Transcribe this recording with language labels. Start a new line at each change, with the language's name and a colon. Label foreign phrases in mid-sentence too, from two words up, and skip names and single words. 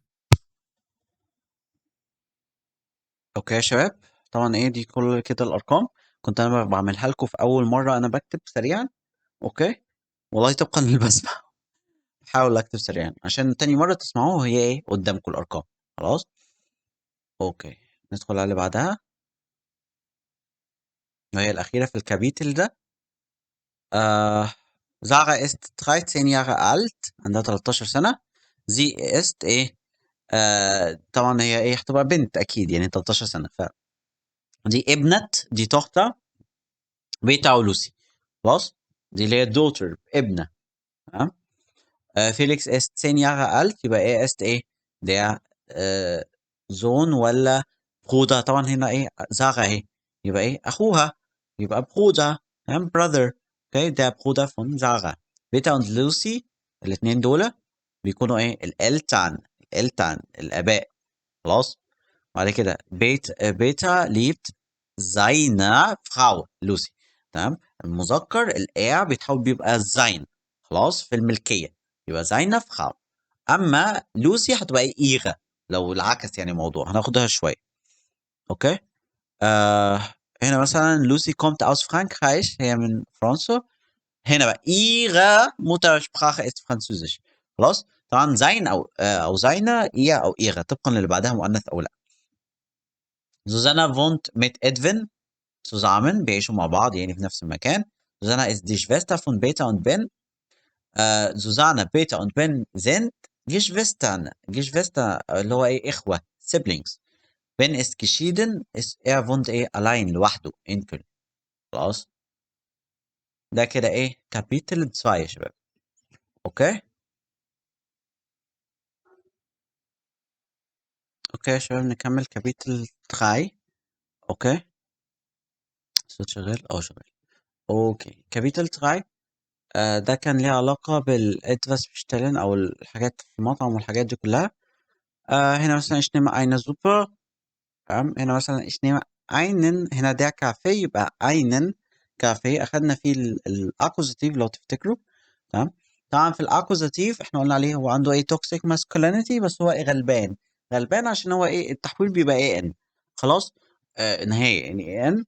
Arabic: اوكي يا شباب، طبعا ايه دي كل كده الارقام كنت انا بعملها لكم في اول مره انا بكتب سريعا. اوكي، والله طبقا للبسمه بحاول اكتب سريعا عشان تاني مره تسمعوه هي ايه قدامكم الارقام. خلاص، اوكي، ندخل على اللي بعدها وهي الاخيره في الكابيتل ده.
German: Sarah ist 13 Jahre alt،
Arabic: عندها 13 سنة.
German: Sie ist
Arabic: ايه، طبعا هي ايه هتبقى بنت اكيد يعني 13 سنة. دي ابنة، دي توchter بيتا ولوسي. خلاص، دي اللي هي daughter ابنة. تمام.
German: Felix ist 10 Jahre alt،
Arabic: يبقى ايه ist ايه
German: der Sohn
Arabic: ولا Bruder. طبعا هنا ايه سارة اهي يبقى ايه اخوها، يبقى Bruder. تمام، brother. اوكي،
German: der Bruder von Sarah.
Arabic: بيتا und لوسي الاثنين دول بيكونوا ايه الالتان الاباء. خلاص، بعد كده بيتا
German: liebt seine Frau
Arabic: لوسي. تمام، المذكر الايه بيتحول بيبقى sein. خلاص، في الملكيه يبقى
German: seine Frau.
Arabic: اما لوسي هتبقى ايه ihre، لو العكس يعني موضوع هناخدها شويه. اوكي. هنا مثلا لوسي
German: kommt aus Frankreich،
Arabic: هي من فرنسا. هنا بقى
German: ihre Muttersprache ist Französisch.
Arabic: خلاص، طبعا sein او
German: seine ihr
Arabic: او ihre طبقا للي بعدها مؤنث او لا.
German: Susanna wohnt mit Edwin zusammen،
Arabic: بيعيشوا مع بعض يعني في نفس المكان.
German: Susanna ist die Schwester von Peter und Ben. Susanne, Peter und Ben sind Geschwister
Arabic: اللي هو ايه اخوة
German: siblings. Ben ist geschieden، er wohnt ايه allein لوحده in Köln.
Arabic: خلاص، ده كده ايه كابيتل 2 يا شباب. اوكي اوكي يا شباب، نكمل كابيتل 3. اوكي، الصوت شغال شغال. اوكي، كابيتل 3 ده كان ليه علاقة بالإتفاس بيشتغلن أو الحاجات في المطعم والحاجات دي كلها. هنا مثلا
German: ich nehme eine Suppe.
Arabic: تمام، هنا مثلا
German: ich nehme einen،
Arabic: هنا ده كافيه يبقى einen كافيه أخدنا فيه الأكوزاتيف لو تفتكروا. تمام، طبعا في الأكوزاتيف احنا قلنا عليه هو عنده ايه
English: toxic masculinity,
Arabic: بس هو ايه غلبان. غلبان عشان هو ايه التحويل بيبقى ايه ان. خلاص، نهاية يعني ان.